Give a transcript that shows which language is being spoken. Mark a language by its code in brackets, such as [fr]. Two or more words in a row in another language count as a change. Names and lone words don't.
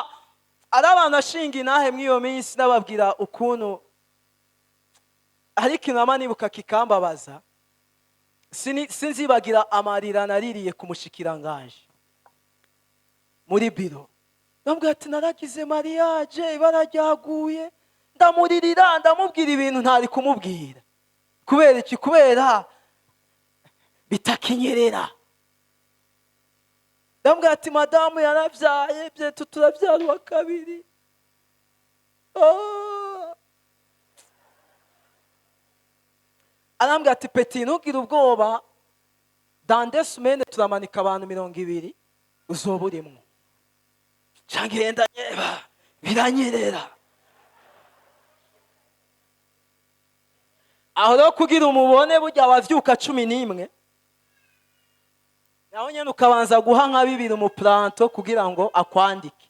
[rn] Ari abantu ashinga inahe mw'iyo minsi nababwira ukuntu hari ikintu amanibuka kikambabaza. Sinzibagira amarira naririye ku mushikiranganje muri biro. Ndambwira ati naragize mariage, ibara ryaguye, ndamuririra ndamubwira ibintu ntari kumubwira. Kubera iki? Kubera bitakinyerera. Ndambwira ati madamu yaravyaye, bye turavyara wa kabiri. Arambwira ati Peti ntugire ubwoba, [fr] dans 2 semaines [rn] turamanika abantu 200 uzoba urimwo. Cyangenda nyeba biranyerera. Aho rero kugira umubone burya wavyuka 11, naho nyene ukabanza guha nka 2 mu planto kugira ngo akwandike.